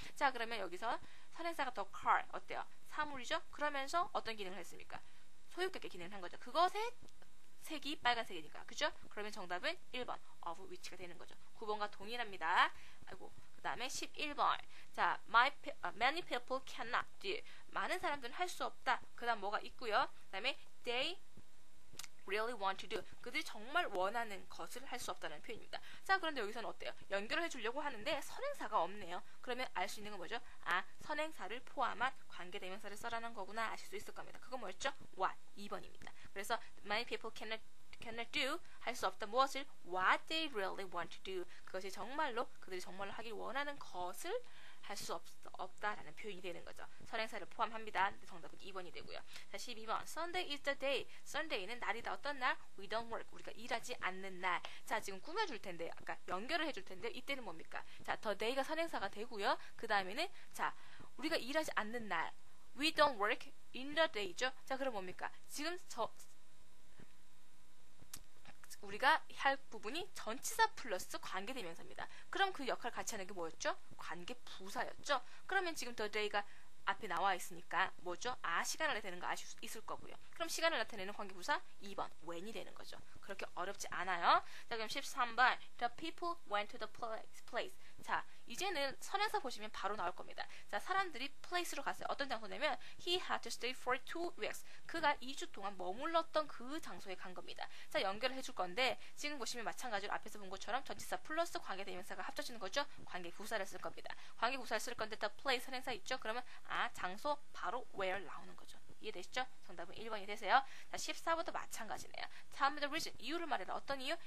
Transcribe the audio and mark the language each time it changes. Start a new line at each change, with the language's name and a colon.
Korean: 자, 그러면 여기서 선행사가 the car 어때요? 사물이죠? 그러면서 어떤 기능을 했습니까? 소유격에 기능을 한 거죠. 그것의 색이 빨간색이니까. 그죠? 그러면 정답은 1번 of which가 되는 거죠. 9번과 동일합니다. 아이고. 그 다음에 11번. 자,
English: many people cannot do.
Korean: 많은 사람들은 할 수 없다. 그 다음 뭐가 있고요. 그 다음에
English: they really want to do.
Korean: 그들이 정말 원하는 것을 할 수 없다는 표현입니다. 자, 그런데 여기서는 어때요? 연결을 해주려고 하는데 선행사가 없네요. 그러면 알 수 있는 건 뭐죠? 아, 선행사를 포함한 관계대명사를 써라는 거구나 아실 수 있을 겁니다. 그건 뭐였죠? what. 2번입니다. 그래서
English: many people cannot do.
Korean: 할 수 없다. 무엇을?
English: what they really want to do.
Korean: 그것이 정말로 그들이 정말로 하길 원하는 것을 할 수 없다라는 표현이 되는 거죠. 선행사를 포함합니다. 정답은 2번이 되고요. 자, 12번.
English: Sunday is the day.
Korean: Sunday는 날이다. 어떤 날?
English: We don't work.
Korean: 우리가 일하지 않는 날. 자, 지금 꾸며줄 텐데, 아까 연결을 해줄 텐데, 이때는 뭡니까? 자, the day가 선행사가 되고요. 그 다음에는, 자, 우리가 일하지 않는 날.
English: We don't work in the day죠.
Korean: 자, 그럼 뭡니까? 지금 우리가 할 부분이 전치사 플러스 관계대명사입니다. 그럼 그 역할을 같이 하는 게 뭐였죠? 관계부사였죠. 그러면 지금 the day가 앞에 나와 있으니까 뭐죠? 아, 시간을 나타내는 거 아실 수 있을 거고요. 그럼 시간을 나타내는 관계부사 2번 when이 되는 거죠. 그렇게 어렵지 않아요. 자, 그럼 13번
English: The people went to the place.
Korean: 자, 이제는 선행사 보시면 바로 나올 겁니다. 자, 사람들이 place로 갔어요. 어떤 장소냐면
English: he had to stay for 2 weeks.
Korean: 그가 2주 동안 머물렀던 그 장소에 간 겁니다. 자, 연결을 해줄 건데 지금 보시면 마찬가지로 앞에서 본 것처럼 전치사 플러스 관계대명사가 합쳐지는 거죠. 관계부사를 쓸 겁니다. 관계부사를 쓸 건데 the place 선행사 있죠. 그러면 아, 장소 바로 where 나오는 거죠. 이해되시죠? 정답은 1번이 되세요. 자, 14번도 마찬가지네요.
English: Tell me the reason.
Korean: 이유를 말해라. 어떤 이유?